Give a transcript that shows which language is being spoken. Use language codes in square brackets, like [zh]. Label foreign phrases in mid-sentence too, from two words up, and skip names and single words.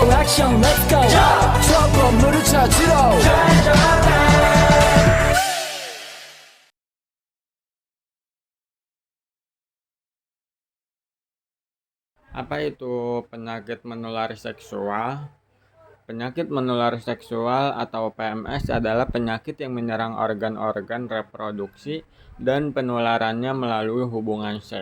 [ko] 액션 [en] let's go [ko] 저 건물을 찾으러 [id] Apa itu penyakit menular seksual? Penyakit menular seksual atau PMS adalah penyakit yang menyerang organ-organ reproduksi dan penularannya melalui hubungan seks.